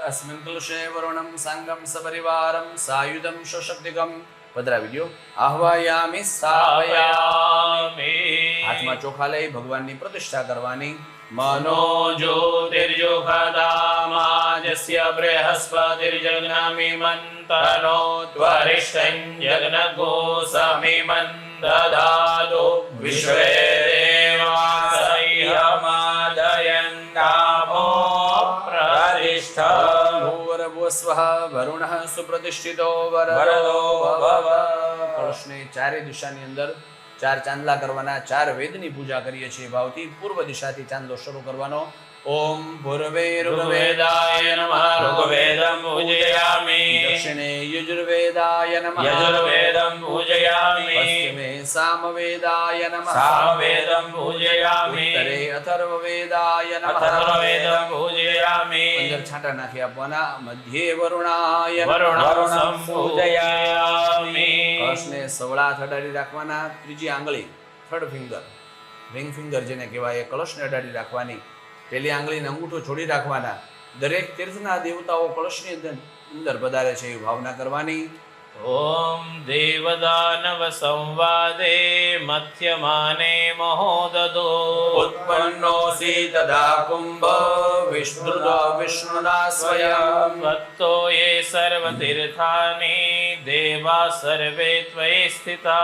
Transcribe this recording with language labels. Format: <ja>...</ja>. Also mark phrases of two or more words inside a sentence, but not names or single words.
<sa>अस्मिन् कलशे वरुणं साङ्गं सपरिवारं सायुधं सशक्तिकं</sa> <gu>પધરાવી દો।</gu> <sa>आह्वायामि स्थापयामि।</sa> <gu>हाथમાં ચોખા લઈ ભગવાનની પ્રતિષ્ઠા કરવાની।</gu> <sa>मनो ज्योतिर्जुषधामाजस्य बृहस्पतिर्जग्नमिमन्तनो त्वरिष्ठं जग्नगोसमिमं ददातु विश्वे देवासह्यमादयन्तापो प्रतिष्ठम्। भूर्भुवस्वः वरुणः सुप्रतिष्ठितो वरदो भव।</sa> <gu>કળશને ચારે દિશાની અંદર ચાર ચાંદલા કરવાના। ચાર વેદની પૂજા કરીએ છીએ ભાવથી। પૂર્વ દિશાથી ચાંદલો શરૂ કરવાનો।</gu> <sa>ॐ भूर्वे ऋग्वेदाय नमः ऋग्वेदं पूजयामि। दक्षिणे यजुर्वेदाय नमः यजुर्वेदं पूजयामि। पश्चिमे सामवेदाय नमः सामवेदं पूजयामि। उत्तरे अथर्ववेदाय नमः अथर्ववेदं पूजयामि।</sa> <gu>અંદર છાંટા નાખી આપવાના।</gu> <sa>मध्ये वरुणाय नमः वरुणं पूजयामि।</sa> <gu>કળશને સવળા અડાડી રાખવાના। ત્રીજી આંગળી</gu> <en>third finger ring finger</en> <gu>જેને કહેવાય એ કળશને અડાડી રાખવાની। પેલી આંગળીને અંગૂઠો છોડી રાખવાના। દરેક તીર્થના દેવતાઓ કળશની અંદર પધારે છે એવી ભાવના કરવાની।</gu> <sa>ॐ देवदानव संवादे मध्यमाने महोदधो उत्पन्नोऽसि तदा कुम्भ विष्णुदा विष्णुना स्वयं। त्वत्तो ये सर्वतीर्थानि देवा सर्वे त्वयि स्थिता।</sa>